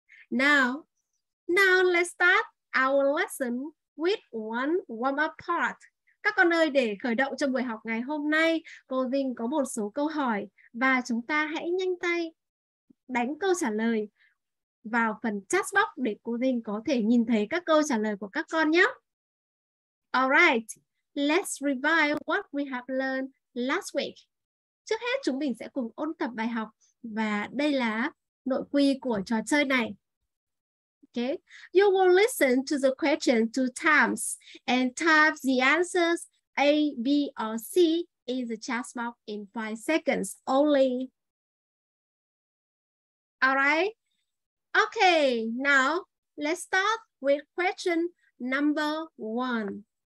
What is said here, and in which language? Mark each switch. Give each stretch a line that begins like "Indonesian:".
English: Now let's start our lesson with one warm-up part.
Vietnamese: Các con ơi, để khởi động cho buổi học ngày hôm nay, cô Dinh có một số câu hỏi và chúng ta hãy nhanh tay đánh câu trả lời vào phần chat box để cô Dinh có thể nhìn thấy các câu trả lời của các con nhé.
English: Alright, let's revise what we have learned last week.
Vietnamese: Trước hết chúng mình sẽ cùng ôn tập bài học và đây là nội quy của trò chơi này.
English: Okay, you will listen to the question 2 times and type the answers A, B, or C in the chat box in 5 seconds only. All right. Okay, now let's start with question number 1.